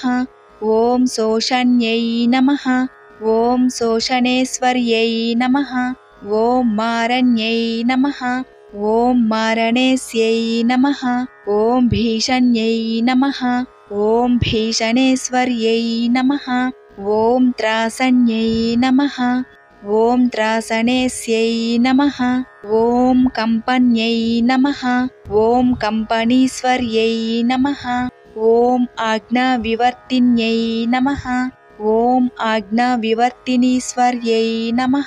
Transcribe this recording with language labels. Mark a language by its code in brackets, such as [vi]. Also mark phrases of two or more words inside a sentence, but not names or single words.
[sa] ఓం శోషణ్యై నమః. ఓం శోషణేశ్వర్యై నమః. ఓం మారణ్యై నమః. ఓం మారణేస్యై నమః. ఓం భీషణ్యై నమః. ఓం భీషణేశ్వర్యై నమః. ॐ त्रासन्यै नमः। ॐ त्रासनेस्यै नमः। ॐ कम्पन्यै नमः। ॐ कम्पनीश्वर्यै नमः। ॐ आज्ञाविवर्तिन्यै नमः। ॐ आज्ञाविवर्तिनीश्वर्यै नमः।